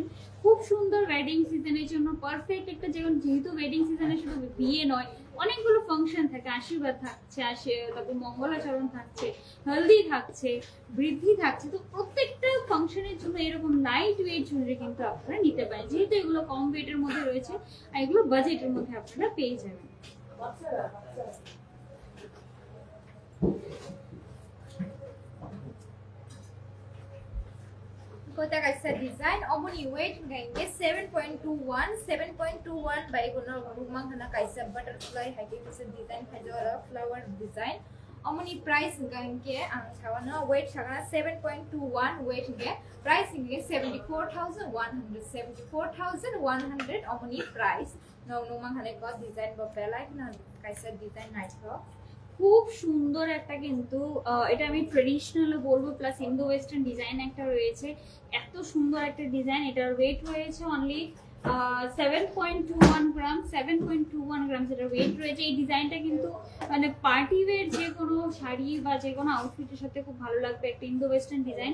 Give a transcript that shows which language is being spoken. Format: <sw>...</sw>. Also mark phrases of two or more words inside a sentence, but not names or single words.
<bn>খুব সুন্দর</bn> <en>wedding season</en> <bn>জন্য পারফেক্ট একটা, যেহেতু</bn> <en>wedding season</en> <bn>শুধু বিয়ে নয়, অনেকগুলো ফাংশন থাকে, আশীর্বাদ থাকছে, তারপর মঙ্গলাচরণ থাকছে, হলদি থাকছে, বৃদ্ধি থাকছে। তো প্রত্যেকটা ফাংশনের জন্য এরকম</bn> <en>light weight jewellery</en> <bn>কিন্তু আপনারা নিতে পারেন, যেহেতু এগুলো কম ওয়েটের মধ্যে রয়েছে আর এগুলো বাজেটের মধ্যে আপনারা পেয়ে যাবেন।</bn> <trk>kota kaisa design omoni weight gainge 7.21 by gono rumang hana kaisa butterfly haike kaisa design hajora</trk> <en>flower design</en> <trk>omoni price gainge ang sawana weight sagana 7.21 weight ge price ge 74,100 74,100 omoni price no rumang hane ko design ba pelai na kaisa design naitho।</trk> <bn>খুব সুন্দর একটা, কিন্তু এটা আমি ট্রেডিশনাল বলবো, প্লাস</bn> <en>Indo western design</en> <bn>একটা রয়েছে। এত সুন্দর একটা ডিজাইন। এটার ওয়েট রয়েছে</bn> <en>only 7.21</en> <bn>গ্রাম। 7.21 গ্রাম যেটা ওয়েট রয়েছে। এই ডিজাইনটা কিন্তু মানে</bn> <en>party wear</en> <bn>যে কোনো শাড়ি বা যে কোনো আউটফিটের সাথে খুব ভালো লাগবে, একটা</bn> <en>Indo western design.</en>